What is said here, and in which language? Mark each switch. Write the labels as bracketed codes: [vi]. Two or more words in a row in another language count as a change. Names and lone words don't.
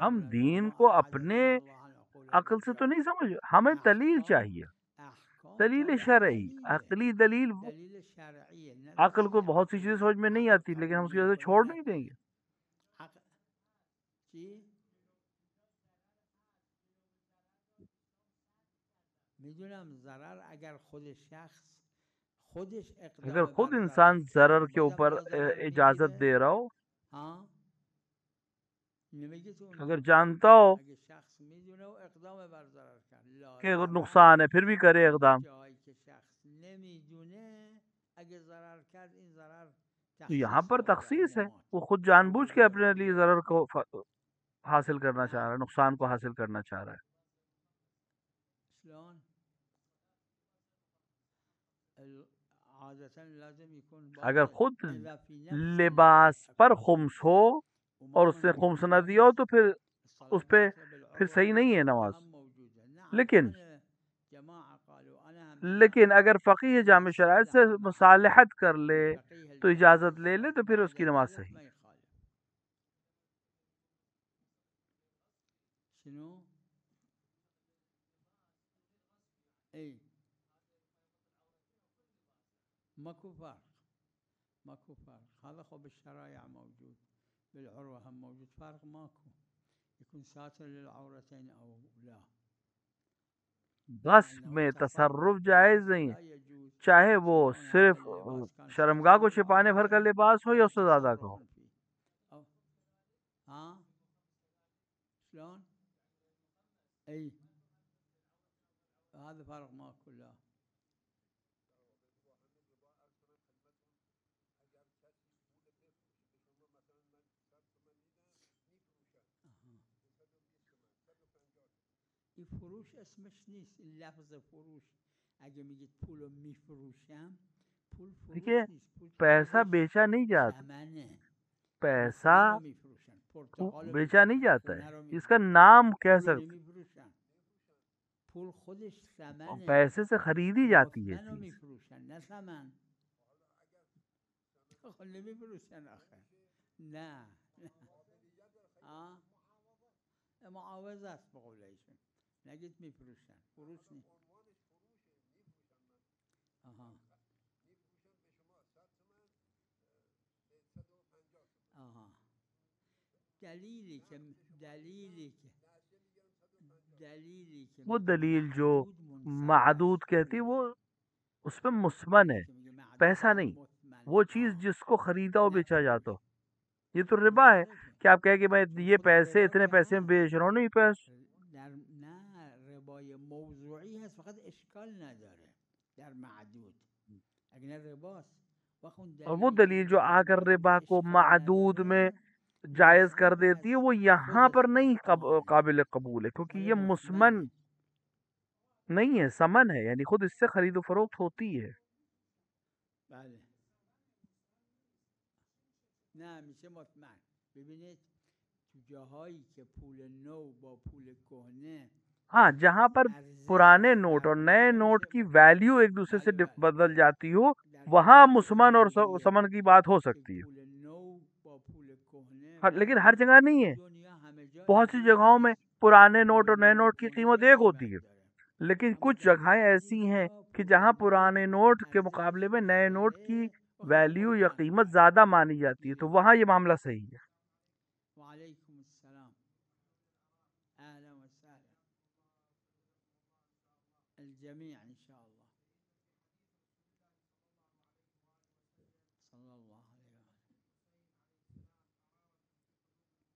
[ur] ہم [fa] نداره. [ur] دین [ar] ما [ur] کو اپنے [ar] عزنا الله عن عقول [ur] عقل سے تو [ar] الرجال. [ur] نہیں سمجھ، ہمیں دلیل [fa] احکام [ur] چاہیے، [fa] احکام دلیل تابع شرعی، دلیله، [ur] عقلی دلیل. [fa] دلیل شرعیه، نه [ur] عقل کو [fa] دلیل [ur] بہت سی چیزیں [fa] عقلی. [ur] سمجھ میں نہیں [fa] عقل [ur] آتی، لیکن ہم [fa] قبول [ur] اس کی وجہ سے [fa] نمیکنه [ur] چھوڑ [fa] نه [ur] نہیں دیں گے. [fa] عقل چی میدونم ضرر اگر خود شخص خودش [ur] اگر [fa] اقدام [ur] خود [fa] بر ضرر [ur] انسان ضرر [fa] کرد [ur] کے [fa] بازم [ur] اوپر یا ضرر اجازت [fa] میگیره. [ur] دے رہا ہو، [fa] ها نمیگه تو [ur] اگر [fa] اونجا [ur] جانتا ہو [fa] اگه شخص میدونه و اقدام بر ضرر کرد لا [ur] کہ [fa] ضرر. [ur] نقصان ہے پھر بھی کرے [fa] اما اقدام. جایی که شخص نمیدونه اگه ضرر کرد این ضرر [ur] تو یہاں [fa] تخصیص [ur] پر [fa] داره به [ur] تخصیص ہے، [fa] امامات. [ur] وہ خود جان بوجھ کے [fa] امامات [ur] اپنے لیے [fa] میگن [ur] ضرر کو حاصل کرنا چاہ رہا ہے، [ar] نعم [ur] نقصان کو حاصل کرنا چاہ رہا ہے. [ar] شلون عادتا لازم يكون [ur] اگر [ar] باطل [ur] خود [ar] اذا في نفس [ur] لباس پر [ar] القضيه [ur] خمس ہو [ar] وما [ur] اور اس نے [ar] هناك [ur] خمس نہ دیا [ar] مانع. [ur] ہو تو پھر [ar] الصلاة [ur] اس پہ [ar] داخله [ur] پھر [ar] بالعروة [ur] صحیح نہیں ہے [ar] الوثقى [ur] نماز. [ar] هم موجودة. نعم [ur] لیکن [ar] أنا جماعة قالوا أنا هم إجماع [ur] لیکن اگر فقیہ جامع شرائط سے [ar] يصلح مع [ur] مصالحت کر لے [ar] الفقيه [ur] تو [ar] الجامع [ur] اجازت لے لے تو پھر اس [ar] بعد [ur] کی نماز [ar] ذلك [ur] صحیح. [ar] ما يخالف. شنو؟ اي ماكو فرق، ماكو فرق. هذا خب بالشرائع موجود، بالعروة هم موجود، فرق ماكو. يكون ساتر للعورتين أو لا. [ur] غصب [ar] لأنه [ur] میں [ar] التصرف [ur] تصرف جائز [ar] بالغصب [ur] نہیں، [ar] لا يجوز [ur] چاہے وہ [ar] سواء هذا [ur] صرف [ar] اللباس كان [ur] شرمگاہ [ar] ساتر [ur] کو چھپانے بھر کا [ar] للعورتين [ur] لباس ہو یا [ar] أو [ur] اس سے زیادہ کا [ar] تصرف [ur] ہو. [ar] فيه. أو ها شلون؟ أي هذا فرق ماكو لا. [fa] این فروش اسمش نیست، این لفظ فروش اگه میگید پولو میفروشم، پول [ur] دیکھیے [fa] فروش نیست، پول که [ur] پیسہ [fa] خودش [ur] بیچا نہیں جاتا، [fa] ثمنه. [ur] پیسہ [fa] مثلا رو میفروشن، پرتقال رو [ur] بیچا نہیں [fa] میفروشن، [ur] جاتا [fa] خونه رو [ur] ہے، اس کا [fa] میفروشن، [ur] نام کہہ [fa] پول رو [ur] سکتے، [fa] نمیفروشن. پول خودش ثمنه، [ur] پیسے سے خریدی جاتی ہے [fa] مطمئن رو [ur] چیز. [fa] میفروشن نه ثمن. خب نمیفروشن آخه. نه معاوضه است به قول ایشون، نگید میفروشن، فروش نیست. آها آها دلیلی که [ur] وہ [fa] میگه [ur] دلیل جو [fa] معدود منصرف [ur] معدود [fa] است [ur] کہتی [fa] پوله. [ur] وہ اس پہ مسمن ہے، [fa] که میگه معدود [ur] پیسہ [fa] یعنی [ur] نہیں. [fa] مطمئنه. [ur] وہ چیز جس کو خریدا و [fa] نه [ur] بیچا [fa] پول. [ur] جاتا ہو، یہ تو ربا ہے [fa] مختلفه. [ur] کہ آپ کہیں کہ میں [fa] پول [ur] یہ [fa] خود [ur] پیسے [fa] ربا [ur] اتنے [fa] که [ur] پیسے میں [fa] هست، [ur] بیچ رہا ہوں، نہیں پیسے. [fa] در نه ربای موضوعی هست، فقط اشکال نداره در معدود، اگه نه رباست. وقت اون [ur] اور وہ [fa] دلیلی که [ur] دلیل جو [fa] میگه [ur] آ کر [fa] رباست میگه [ur] ربا کو [fa] اشکال [ur] معدود میں [fa] نداره، [ur] جائز کر [fa] مذهب [ur] دیتی ہے، [fa] از [ur] وہ یہاں پر [fa] خودش [ur] نہیں [fa] احتماله، [ur] قابل قبول ہے، کیونکہ [fa] مال [ur] یہ مسمن [fa] مطمئنه. [ur] نہیں ہے، سمن ہے، یعنی خود اس سے خرید و فروخت ہوتی ہے. [fa] بله نه میشه مطمئن. ببینید تو جاهایی که پول نو با پول کهنه [ur] ہاں جہاں پر پرانے [fa] ارزشش [ur] نوٹ [fa] فرق [ur] اور نئے [fa] میکنه [ur] نوٹ [fa] میشه [ur] کی [fa] مطمئن. [ur] ویلیو ایک دوسرے سے [fa] بله بله [ur] بدل جاتی ہو، [fa] در [ur] وہاں [fa] جاهایی که [ur] مسمن اور [fa] اینجوریه [ur] سمن کی بات ہو [fa] که [ur] سکتی ہے. [fa] پول نو با پول کهنه [ur] لیکن [fa] فرق [ur] ہر جگہ [fa] میکنه. [ur] نہیں [fa] تو [ur] ہے، [fa] دنیا همه جا [ur] بہت سی [fa] اینجوری [ur] جگہوں میں [fa] نیست. [ur] پرانے نوٹ [fa] پول [ur] اور نئے [fa] نو و [ur] نوٹ کی [fa] کهنه [ur] قیمت [fa] یک [ur] ایک [fa] قیمت [ur] ہوتی ہے. [fa] داره، [ur] لیکن [fa] اما [ur] کچھ [fa] در [ur] جگہیں [fa] بعضی [ur] ایسی ہیں [fa] جا [ur] کہ [fa] پول [ur] جہاں [fa] نو [ur] پرانے نوٹ کے [fa] ارزشش [ur] مقابلے میں نئے نوٹ کی [fa] بیشتره و میشه [ur] ویلیو یا [fa] مطمئن [ur] قیمت [fa] کرد. [ur] زیادہ مانی جاتی ہے، تو وہاں یہ معاملہ صحیح ہے. [ar] وعلیکم السلام، اهلا وسهلا الجميع ان شاء الله. صلى الله عليه وسلم.